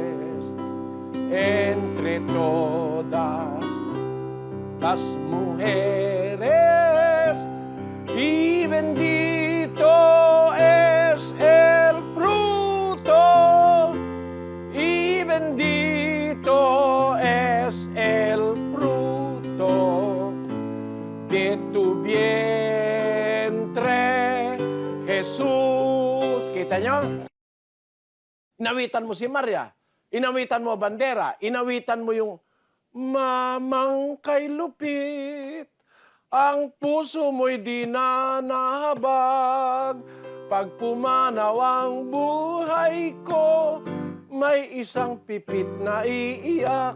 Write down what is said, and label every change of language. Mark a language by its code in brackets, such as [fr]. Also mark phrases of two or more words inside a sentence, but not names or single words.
[es] entre todas las mujeres, y bendito es el fruto, y bendito es el fruto de tu vientre, Jesús. [tl] Kita nyo? Inawitan mo si Maria, inawitan mo bandera, inawitan mo yung mamang kay lupit. Ang puso mo'y di na nahabag. Pag pumanaw ang buhay ko, may isang pipit na iiyak.